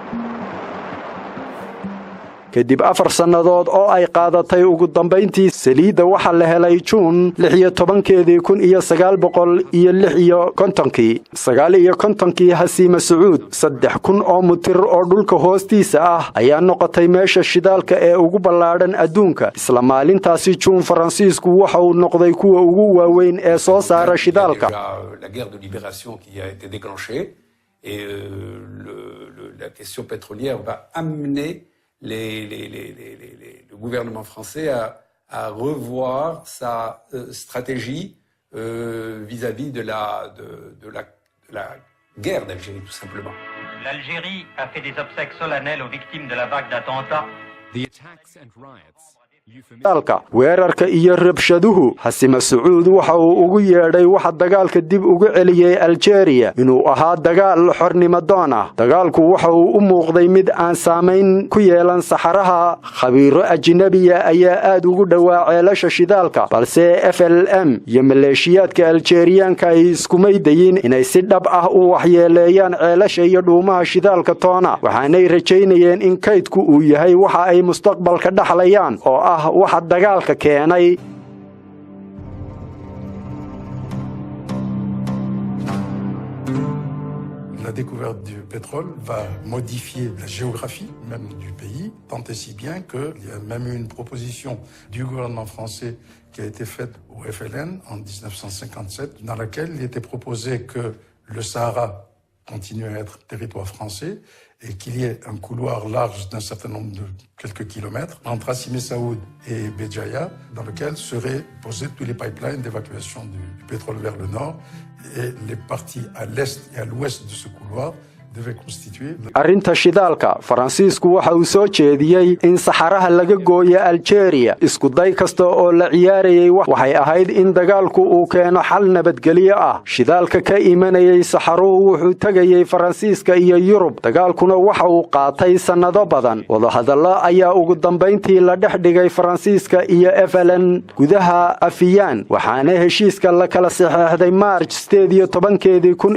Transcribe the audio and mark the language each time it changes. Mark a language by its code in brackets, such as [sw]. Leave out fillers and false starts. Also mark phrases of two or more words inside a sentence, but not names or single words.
[so] kadib 4 sannadood oo ay qaadatay ugu dambeyntii saliida waxa la helay June 16 Hasiima Sacuud 3,000 oo mitir oo dhulka hoostiisa ah ayaa noqotay meesha shidaalka ee ugu ballaaran adduunka isla maalintaasi June Faransiisku waxa uu noqday kuwa ugu waaweyn ee soo saara shidaalka [fr] la guerre de libération qui a été déclenchée et la question pétrolière va amener le gouvernement français à revoir sa stratégie vis-à-vis de la guerre d'Algérie, tout simplement. L'Algérie a fait des obsèques solennelles aux victimes de la vague d'attentats. [en] The attacks and riots. [so] dagaalka weerarka iyo rabshaduhu Xasima Sacuud waxa uu ugu yeedhay waxa dagaalka dib ugu celiyay Algeria inuu ahaa dagaal xornimo doon ah dagaalku waxa uu u muuqday mid aan saameyn ku yeelan saxaraha [ar] خبراء أجنبية [so] ayaa aad ugu dhawaa ceelasha shidaalka balse FLM iyo maleeshiyaadka Algerianka ay isku maydayin inay si dhab ah u waxyeeleeyaan ceelasha iyo dhuumaha shidaalka toona waxaanay rajaynayeen in kaydku uu yahay waxa ay mustaqbalka dhaxlayaan oo waxa dagaalka keenay [fr] La découverte du pétrole va modifier la géographie même du pays, tant et si bien qu'il y a même eu une proposition du gouvernement français qui a été faite au FLN en 1957, dans laquelle il était proposé que le Sahara continue à être territoire français et qu'il y ait un couloir large d'un certain nombre de quelques kilomètres entre Hassim Saoud et Béjaïa, dans lequel seraient posés tous les pipelines d'évacuation du pétrole vers le nord, et les parties à l'est et à l'ouest de ce couloir devaient constituer... [so] Arrinta shidaalka Faransiisku waxa uu soo jeediyay in saxaraha laga gooyo Algeria isku day kasta oo la ciyaarayay waxay ahayd in dagaalku uu keeno xal nabadgelyo ah shidaalka ka imanayay saxaruhu wuxuu tagayay Faransiiska iyo Yurub dagaalkuna waxa uu qaatay sanado badan wada hadallo ayaa ugu dambeyntii la dhexdhigay Faransiiska iyo FLN gudaha Afiyaan waxaana heshiiska la kala saxeexday March 17